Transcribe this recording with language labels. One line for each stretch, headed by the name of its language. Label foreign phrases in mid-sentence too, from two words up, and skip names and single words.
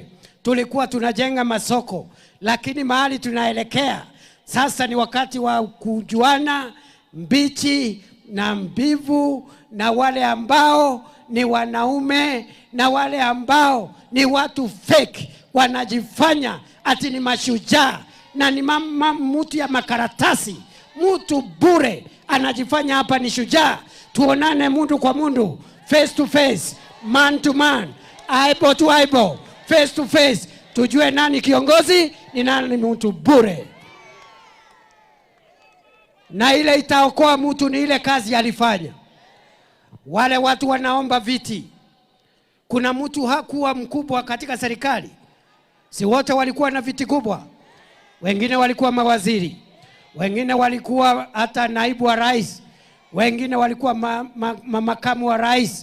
Swahili: Tulikuwa tunajenga masoko. Lakini mahali tunaelekea sasa ni wakati wa kujuana mbichi na mbivu, na wale ambao ni wanaume na wale ambao ni watu fake wanajifanya ati ni mashujaa na ni mtu ya makaratasi, mtu bure anajifanya hapa ni shujaa. Tuonane mundu kwa mundu,
English: face to face, man to man, eyeball to eyeball, face to face,
Swahili: tujue nani kiongozi ni nani mtu bure. Na ile itaokoa mtu ni ile kazi alifanya. Wale watu wanaomba viti, kuna mtu hakuwa mkubwa katika serikali? Si wote walikuwa na viti kubwa? Wengine walikuwa mawaziri, wengine walikuwa hata naibu wa rais, wengine walikuwa makamu wa rais.